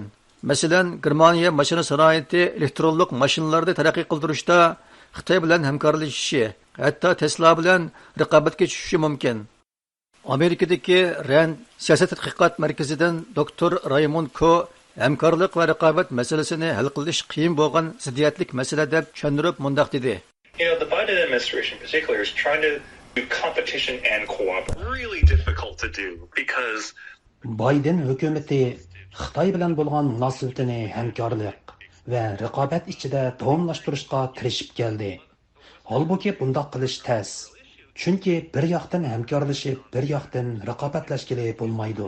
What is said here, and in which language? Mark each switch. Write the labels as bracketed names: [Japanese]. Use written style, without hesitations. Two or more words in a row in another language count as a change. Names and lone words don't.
[Uzbek] Masalan, Germaniya mashina sanoati elektronlik mashinalarni taraqqiy qildirishda Xitoy bilan hamkorlashishi, hatto Tesla bilan raqobatga tushishi mumkin. Amerikadagi Rand siyosat tadqiqot markazidan Dr. Raymond Ko hamkorlik va raqobat masalasini hal qilish qiyin bo'lgan ziddiyatlik masala deb tushuntirib mundaq dedi. [English] The Biden administration in particular is trying to do competition and cooperation. Really difficult to do because [Uzbek] Biden hukumati Xitoy bilan bo'lgan munosabatini hamkorlik va raqobat ichida davomlashtirishga kirishib keldi. Holbuki bundoq qilish tez. Chunki bir yoqdan hamkorlashib, bir yoqdan raqobatlashgili bo'lmaydi.